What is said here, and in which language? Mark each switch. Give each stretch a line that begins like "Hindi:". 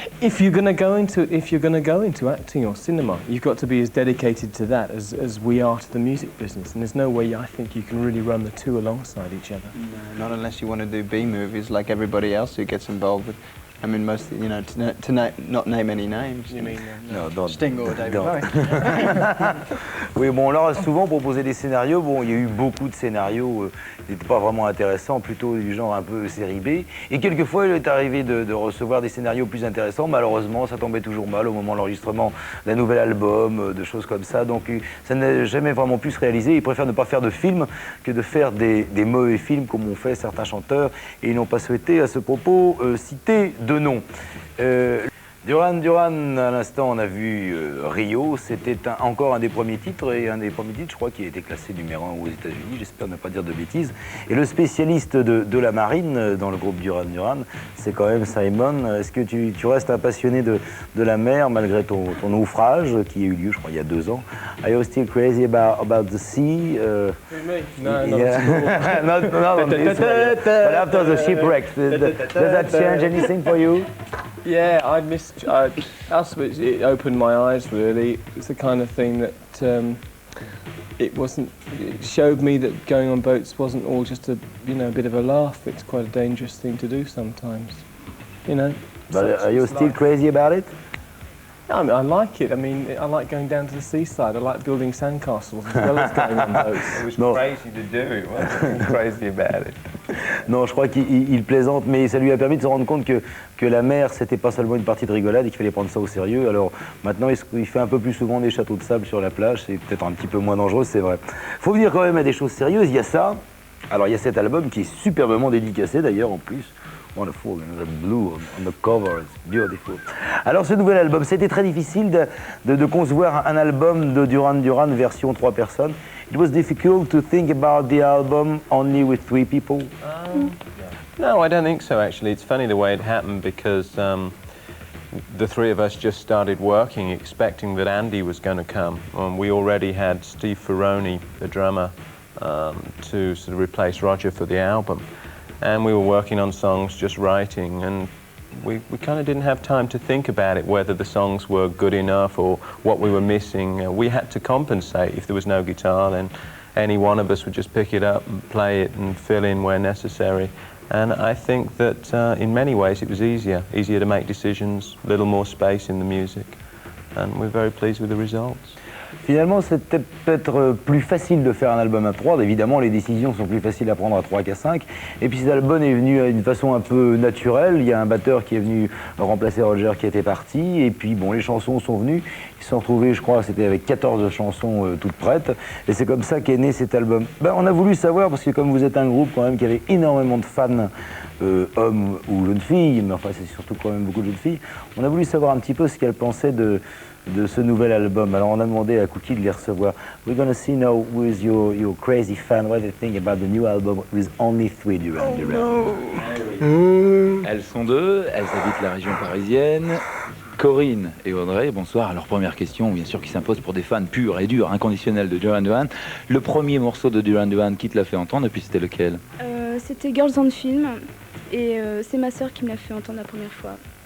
English: If you're going to go into acting or cinema, you've got to be as dedicated to that as we are to the music business. And there's no way I think you can really run the two alongside each other. No, not unless you want to do B movies like everybody else who gets involved with. I mean, most, you know, to not name any names. You mean
French: Non,
English: Sting or David Bowie.
French: Oui, bon, on leur a souvent proposé des scénarios. Bon, il y a eu beaucoup de scénarios qui n'étaient pas vraiment intéressants, plutôt du genre un peu série B. Et quelquefois, il est arrivé de recevoir des scénarios plus intéressants. Malheureusement, ça tombait toujours mal au moment de l'enregistrement d'un nouvel album, de choses comme ça. Donc, ça n'a jamais vraiment pu se réaliser. Ils préfèrent ne pas faire de films que de faire des mauvais films, comme ont fait certains chanteurs. Et ils n'ont pas souhaité, à ce propos, citer de nom. Duran, à l'instant, on a vu Rio, c'était encore un des premiers titres, et un des premiers titres, je crois, qui a été classé numéro 1 aux États-Unis, j'espère ne pas dire de bêtises. Et le spécialiste de la marine dans le groupe Duran, c'est quand même Simon. Est-ce que tu restes un passionné de la mer, malgré ton naufrage, qui a eu lieu, je crois, il y a 2 ans?
English: Are you still crazy about the sea? No, Yeah. Not but after the shipwreck, does that change anything for you? Yeah, it opened my eyes really. It's the kind of thing that it showed me that going on boats wasn't all just a bit of a laugh. It's quite a dangerous thing to do sometimes, you know. But are you still crazy about it? I mean, I like it. I mean, I like going down to the seaside. I like building sandcastles as well as going on boats. It was crazy to do it, wasn't it? Crazy about it.
French: Non, je crois qu'il plaisante, mais ça lui a permis de se rendre compte que la mer, c'était pas seulement une partie de rigolade et qu'il fallait prendre ça au sérieux. Alors maintenant, il fait un peu plus souvent des châteaux de sable sur la plage, c'est peut-être un petit peu moins dangereux, c'est vrai. Faut venir quand même à des choses sérieuses, il y a ça. Alors il y a cet album qui est superbement dédicacé d'ailleurs en plus.
English: Wonderful, the blue on the cover, it's beautiful.
French: Alors ce nouvel album, c'était très difficile de concevoir un album de Duran version 3 personnes.
English: It was difficult to think about the album only with 3 people. No, I don't think so actually. It's funny the way it happened because the 3 of us just started working expecting that Andy was going to come. We already had Steve Ferroni, the drummer, to sort of replace Roger for the album. And we were working on songs, just writing, and we kind of didn't have time to think about it, whether the songs were good enough or what we were missing. We had to compensate. If there was no guitar, then any one of us would just pick it up and play it and fill in where necessary. And I think that in many ways it was easier to make decisions, a little more space in the music. And we're very pleased with the results.
French: Finalement, c'était peut-être plus facile de faire un album à 3. Évidemment, les décisions sont plus faciles à prendre à 3 qu'à 5. Et puis cet album est venu d'une façon un peu naturelle. Il y a un batteur qui est venu remplacer Roger qui était parti. Et puis, bon, les chansons sont venues. Ils se sont retrouvés, je crois, c'était avec 14 chansons toutes prêtes. Et c'est comme ça qu'est né cet album. Ben, on a voulu savoir, parce que comme vous êtes un groupe quand même qui avait énormément de fans, hommes ou jeunes filles, mais enfin c'est surtout quand même beaucoup de jeunes filles, on a voulu savoir un petit peu ce qu'elles pensaient de ce nouvel album. Alors on a demandé à Cookie de les recevoir.
English: We're gonna see now with your crazy fan what they think about the new album with only 3 Duran.
French: Elles sont deux, elles habitent la région parisienne. Corinne et Audrey, bonsoir. Alors première question, bien sûr, qui s'impose pour des fans purs et durs, inconditionnels de Duran Duran. Le premier morceau de Duran Duran qui te l'a fait entendre, et puis c'était lequel? C'était Girls on Film, et c'est ma sœur qui me l'a fait entendre la première fois.